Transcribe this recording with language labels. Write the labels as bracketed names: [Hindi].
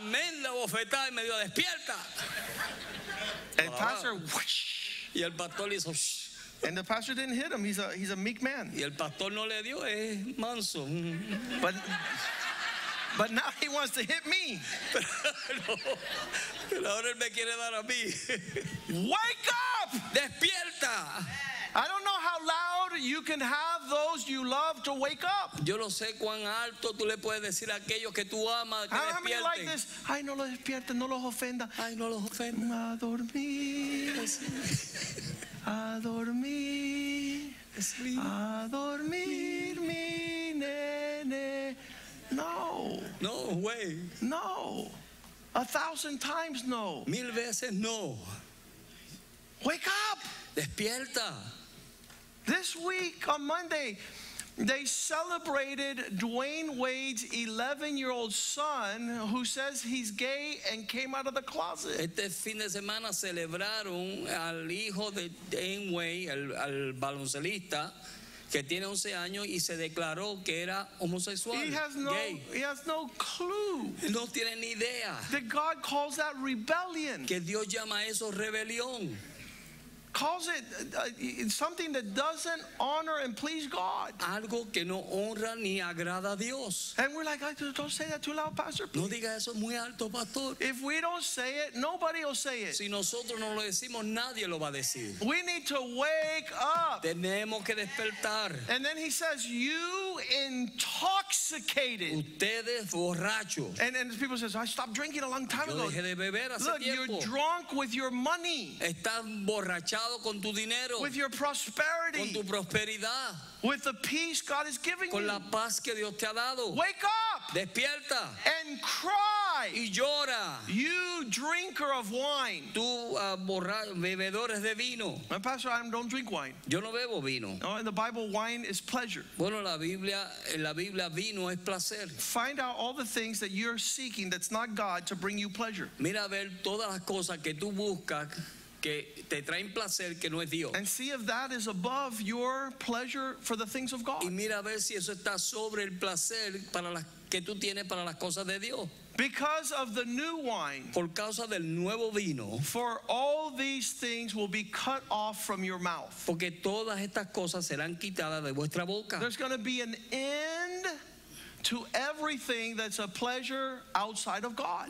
[Spanish] tremenda bofetada y me dio despierta. [English] And pastor, whoosh. [Spanish] Y el pastor le hizo shh. [English] And the pastor didn't hit him. He's a meek man. [Spanish] Y el pastor no le dio, es manso. [English] But now he wants to hit me. [Spanish] Pero ahora él me quiere dar a mí. [English] Wake up! [Spanish] Despierta. [English] I don't know how loud you can have those you love to wake up. [Spanish] Yo no sé cuán alto tú le puedes decir a aquellos que tú amas que [English] How many like [Spanish] despierten. [English] this? [Spanish] Ay, no los despierten, no los ofenda. Ay, no los ofendas. A dormir, a dormir, a dormir, mi nene. No, No, güey. [English] no. 1,000 times no. [Spanish] 1000 veces no. [English] Wake up. [Spanish] Despierta. [English] This week on Monday, they celebrated Dwayne Wade's 11-year-old son who says he's gay and came out of the closet. [Spanish] Este fin de semana celebraron al hijo de Dwayne Wade, al baloncelista, que tiene 11 años y se declaró que era homosexual, [English] He has no clue [Spanish] gay. No tiene ni idea [English] that God calls that rebellion. [Spanish] que Dios llama a eso rebelión. [English] Calls it something that doesn't honor and please God. [Spanish] Algo que no honra ni agrada a Dios. [English] And we're like, don't say that too loud, Pastor. [Spanish] No diga eso muy alto, pastor. [English] If we don't say it, nobody will say it. [Spanish] Si nosotros no lo decimos, nadie lo va a decir. [English] We need to wake up. [Spanish] Tenemos que despertar. [English] And then he says, you intoxicated. [Spanish] Ustedes borrachos. [English] And people says, I stopped drinking a long time [Spanish] Yo [English] ago. [Spanish] dejé de beber hace [English] Look, you're [Spanish] tiempo. [English] drunk with your money, [Spanish] Estás borrachado con tu dinero, [English] with your [Spanish] con [English] prosperity, [Spanish] tu prosperidad, [English] with the peace God is giving [Spanish] con [English] you. [Spanish] la paz que Dios te ha dado. [English] Wake up [Spanish] Despierta [English] and cry, [Spanish] y llora. [English] you drinker of wine. [Spanish] Tú bebedores de vino. [English] My pastor, I don't drink wine. [Spanish] Yo no bebo vino. [English] No, in the Bible, wine is pleasure. [Spanish] Bueno, en la Biblia vino es placer. [English] Find out all the things that you're seeking that's not God to bring you pleasure. [Spanish] Mira a ver todas las cosas que tú buscas que te traen placer que no es Dios. [English] And see if that is above your pleasure for the things of God. [Spanish] Y mira a ver si eso está sobre el placer para las que tú tienes para las cosas de Dios. [English] Because of the new wine, [Spanish] Por causa del nuevo vino, [English] for all these things will be cut off from your mouth. [Spanish] porque todas estas cosas serán quitadas de vuestra boca. [English] There's going to be an end to everything that's a pleasure outside of God.